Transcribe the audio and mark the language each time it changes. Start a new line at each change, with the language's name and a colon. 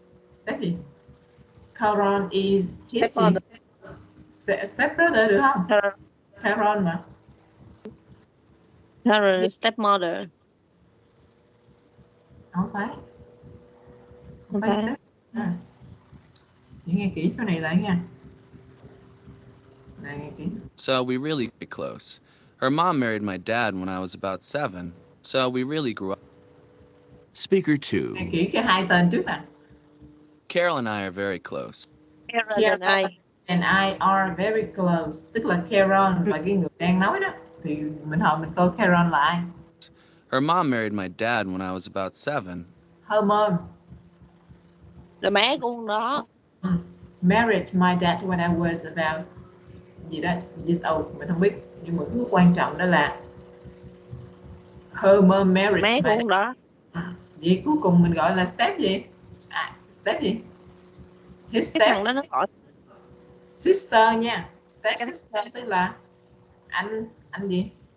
English: Step gì? Caron is his step brother
Vietnamese: được không?
English: Caron mà. Caron is stepmother.
Vietnamese: Không phải. Không phải step. Chị nghe kỹ chỗ này lại nha. Này, nghe kỹ.
English: So we really get close. Her mom married my dad when I was about 7, so we really grew up. Speaker 2.
Vietnamese: Nghe kỹ cái hai tên trước nè.
English: Carol and I are very close. Carol and I are very close.
Vietnamese: Tức là Caron và cái người đang nói đó. Thì mình hỏi mình coi Caron là ai?
English: Her mom married my dad when I was about 7. Her mom.
Vietnamese: Là mẹ của con đó.
English: Married my dad when I was about
Vietnamese: gì đó,
English: years old.
Vietnamese: Mình không biết. Nhưng mà cái quan trọng đó là
English: her mom married
Vietnamese: mẹ của con đó. Vậy cuối cùng mình gọi là step gì?
English: Step
Vietnamese: gì?
English: His step.
Vietnamese: Cái thằng đó nó gọi sister nha. Step sister tức là anh gì?